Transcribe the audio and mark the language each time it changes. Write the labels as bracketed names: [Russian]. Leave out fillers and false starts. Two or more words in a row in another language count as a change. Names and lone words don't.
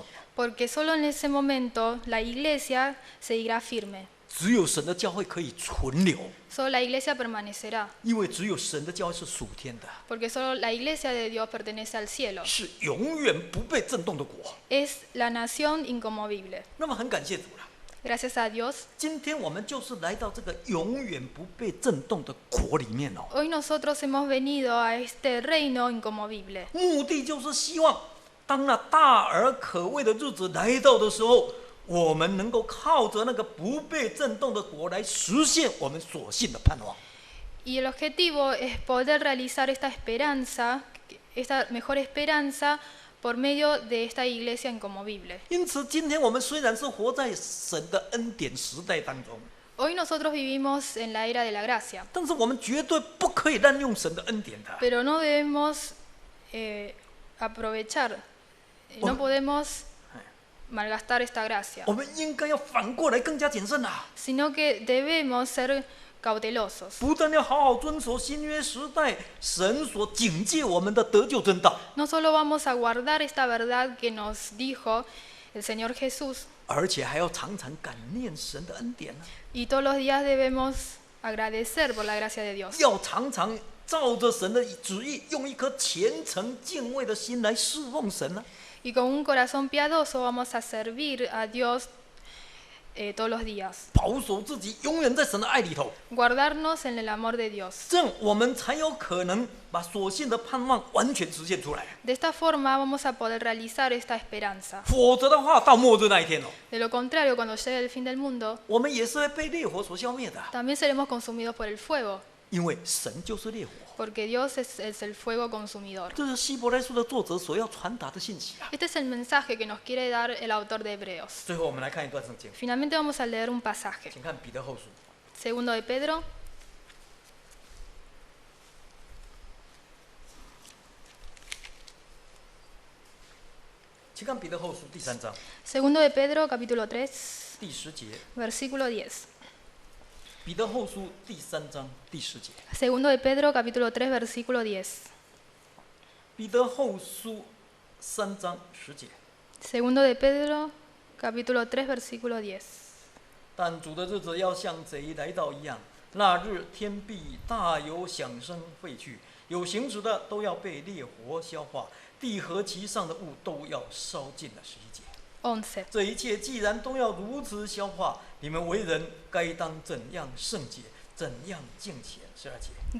[Spanish] Porque solo en ese momento la iglesia seguirá firme. [Chinese] 只有神的教会可以存留， [Spanish] Solo la iglesia permanecerá. [Chinese] 因为只有神的教会是属天的， [Spanish] Porque solo la iglesia de Dios pertenece al cielo. [Chinese] 是永远不被震动的国。 [Spanish] Es la nación inconmovible. [Chinese] 那么很感谢主了， [Spanish] Gracias a Dios. [Chinese] 今天我们就是来到这个永远不被震动的国里面哦， [Spanish] Hoy nosotros hemos venido a este reino inconmovible. [Chinese] 目的就是希望当那大而可畏的日子来到的时候，我们能够靠着那个不被震动的国来实现我们所信的盼望。 [Spanish] Y el objetivo es poder realizar esta esperanza, esta mejor esperanza, por medio de esta iglesia inconmovible. [Chinese] 因此，今天我们虽然是活在神的恩典时代当中， [Spanish] Hoy nosotros vivimos en la era de la gracia, [Chinese] 但是我们绝对不可以滥用神的恩典的。 [Spanish] pero no debemos aprovechar, no podemos malgastar esta gracia, [Chinese] 我们应该要反过来更加谨慎啊！ [Spanish] sino que debemos ser cautelosos. [Chinese] 不但要好好遵守新约时代神所警戒我们的得救真道， [Spanish] No solo vamos a guardar esta verdad que nos dijo el Señor Jesús, [Chinese] 而且还要常常感念神的恩典啊！ [Spanish] y todos los días debemos agradecer por la gracia de Dios. [Chinese] 要常常照着神的旨意，用一颗虔诚敬畏的心来侍奉神啊！ [Spanish] Y con un corazón piadoso vamos a servir a Dios todos los días. [Chinese] 保守自己永远在神的爱里头， [Spanish] Guardarnos en el amor de Dios. [Chinese] 这样我们才有可能把所信的盼望完全实现出来。 [Spanish] De esta forma vamos a poder realizar esta esperanza. [Chinese] 否则的话，到末日那一天哦， [Spanish] De lo contrario, cuando llegue el fin del mundo, [Chinese] 我们也是会被烈火所消灭的， [Spanish] también seremos consumidos por el fuego, [Chinese] 因为神就是烈火。 [Spanish] porque Dios es el fuego consumidor. [Chinese] 这是希伯来书的作者所要传达的信息啊。 [Spanish] Este es el mensaje que nos quiere dar el autor de Hebreos. [Chinese] 最后，我们来看一段圣经， [Spanish] Finalmente vamos a leer un pasaje. [Chinese] 请看彼得后书， [Spanish] Segundo de Pedro, [Chinese] 请看彼得后书第3章 [Spanish] Segundo de Pedro, capítulo 3, [Chinese] 第10节。 [Spanish] versículo 10. [Chinese] 彼得后书第3章第10节。 [Spanish] Segundo de Pedro, capítulo 3, versículo 10. [Chinese] 彼得后书3章10节。 [Spanish] Segundo de Pedro, capítulo 3, versículo 10. [Chinese] 但主的日子要像贼来到一样，那日天必大有响声废去，有形质的都要被烈火消化，地和其上的物都要烧尽了。11节。 11. 这一切既然都要如此消化，你们为人该当怎样圣洁，怎样敬虔。12节。